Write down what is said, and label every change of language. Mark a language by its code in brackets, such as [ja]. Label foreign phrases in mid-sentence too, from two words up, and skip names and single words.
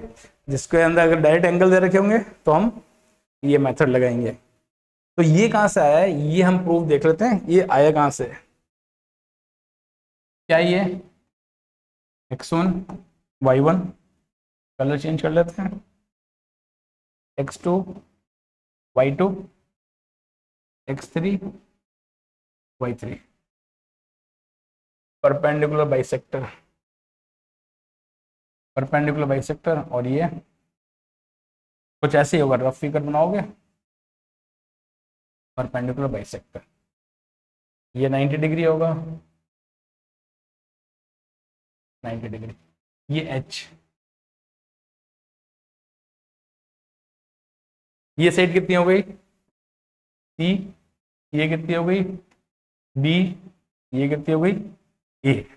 [hi] जिसके अंदर अगर [en] direct angle [hi] दे रखे होंगे तो हम ये मेथड लगाएंगे। तो ये कहां से आया है, ये हम प्रूफ देख लेते हैं, ये आया कहां से, क्या ये x1 y1, [en] colour change [hi] कर लेते हैं, x2 y2 x3 y3, [en] perpendicular bisector, perpendicular bisector, [hi] और ये कुछ ऐसे ही होगा, [en] rough figure [hi] बनाओगे, [en] perpendicular bisector, [hi] ये 90 डिग्री होगा, 90 डिग्री, ये H, ये साइड कितनी हो गई C, ये कितनी हो गई B, ये कितनी हो गई A।